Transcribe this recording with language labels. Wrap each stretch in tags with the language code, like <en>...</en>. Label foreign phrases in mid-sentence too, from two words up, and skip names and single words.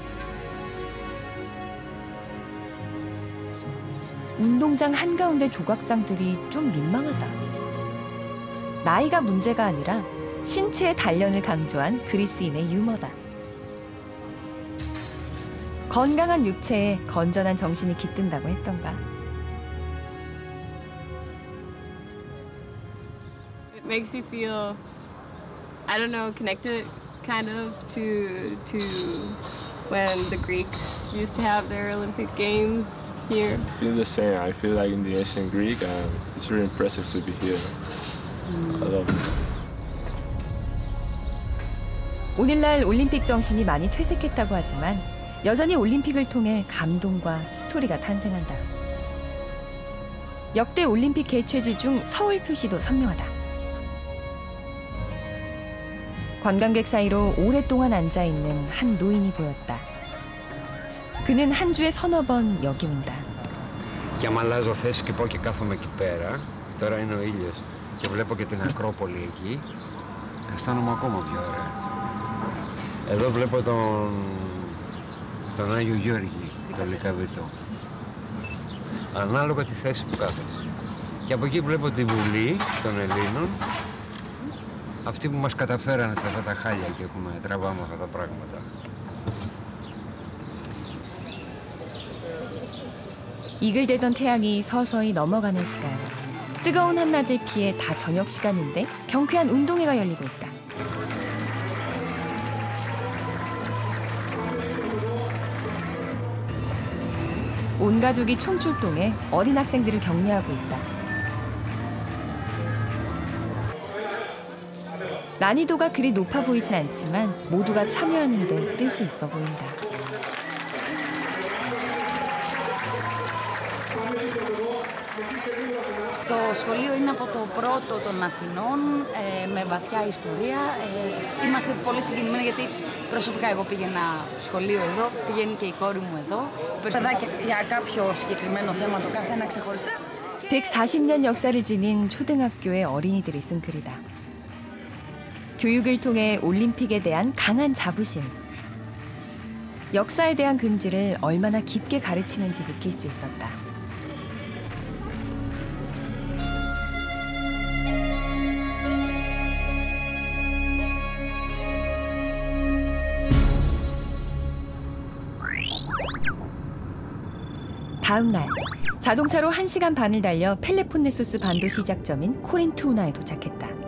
<ko>운동장 한가운데 조각상들이 좀 민망하다. 나이가 문제가 아니라 신체의 단련을 강조한 그리스인의 유머다. 건강한 육체에 건전한 정신이 깃든다고 했던가.</ko> <en>It makes you feel, I don't know, connected kind of to when the Greeks used to have their Olympic Games here. I feel the same. I feel like in the ancient Greek, and it's really impressive to be here. I love it.</en> <ko>오늘날 올림픽 정신이 많이 퇴색했다고 하지만 여전히 올림픽을 통해 감동과 스토리가 탄생한다. 역대 올림픽 개최지 중 서울 표시도 선명하다. 관광객 사이로 오랫동안 앉아있는 한 노인이 보였다. 그는 한 주에 서너 번 여기 온다.</ko> <el>Και άμα αλλάζω θέση και πάω και κάθομαι εκεί πέρα, τώρα είναι ο ήλιος και βλέπω και την Ακρόπολη εκεί, αισθάνομαι ακόμα πιο ωραία. Εδώ βλέπω τον Άγιο Γιώργη, το Λυκαβητό. Ανάλογα τη θέση που κάθεσαι. Και από εκεί βλέπω τη Βουλή των Ελλήνων, αυτοί που μας καταφέρανε σε αυτά τα χάλια και τραβάμε αυτά τα πράγματα.</el> <ko>이글대던 태양이 서서히 넘어가는 시간. 뜨거운 한낮을 피해 다 저녁 시간인데 경쾌한 운동회가 열리고 있다. 온 가족이 총출동해 어린 학생들을 격려하고 있다. 난이도가 그리 높아 보이진 않지만 모두가 참여하는 데 뜻이 있어 보인다.</ko> <el>Το σχολείο είναι από το πρώτο των Αθηνών, με βαθιά ιστορία. Είμαστε πολύ συγκινημένοι γιατί προσωπικά εγώ πήγαινα σχολείο εδώ, πηγαίνει και η κόρη μου εδώ. Παιδάκια για κάποιο συγκεκριμένο θέμα το καθένα ξεχωριστά.</el> <ko>140년 역사를 지닌 초등학교의 어린이들이 쓴 글이다. 교육을 통해 올림픽에 대한 강한 자부심. 역사에 대한 긍지를 얼마나 깊게 가르치는지 느낄 수 있었다. 다음 날, 자동차로 1시간 반을 달려 펠레폰네소스 반도 시작점인 코린투 운하에 도착했다.</ko>